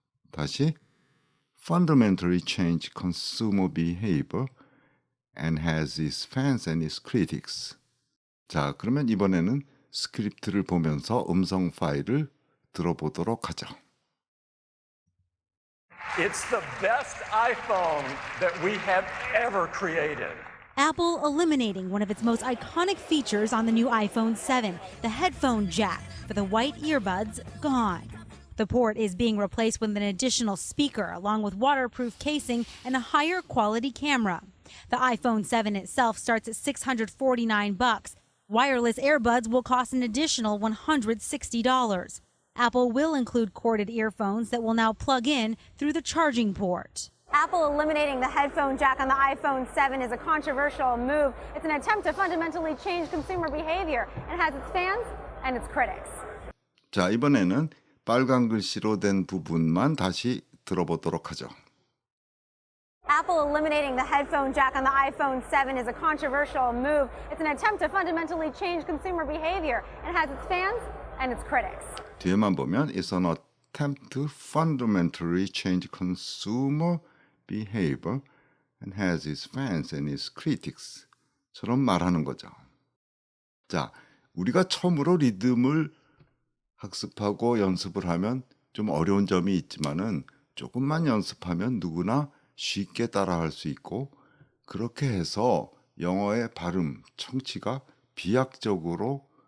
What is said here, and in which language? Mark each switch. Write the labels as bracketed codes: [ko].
[en] 다시 fundamentally change consumer behavior and has its fans and its critics. [ko] 자, 그러면 이번에는 스크립트를 보면서 음성 파일을 들어보도록 하죠. [en] It's the best iPhone that we have ever created. Apple eliminating one of its most iconic features on the new iPhone 7, the headphone jack for the white earbuds gone. The port is being replaced with an additional speaker along with waterproof casing and a higher quality camera. The iPhone 7 itself starts at $649. Wireless earbuds will cost an additional $160. Apple will include corded earphones that will now plug in through the charging port. Apple eliminating the headphone jack on the iPhone 7 is a controversial move. It's an attempt to fundamentally change consumer behavior and has its fans and its critics. [ko] 자, 이번에는 빨간 글씨로 된 부분만 다시 들어보도록 하죠. [en] Apple eliminating the headphone jack on the iPhone 7 is a controversial move. It's an attempt to fundamentally change consumer behavior and has its fans and its critics. [ko] 뒤에만 보면 [en] It's an attempt to fundamentally change consumer behavior and has its fans and its critics [ko] 처럼 말하는 거죠. 자, 우리가 처음으로 리듬을 학습하고 연습을 하면 좀 어려운 점이 있지만은 조금만 연습하면 누구나 쉽게 따라할 수 있고 그렇게 해서 영어의 발음, 청취가 비약적으로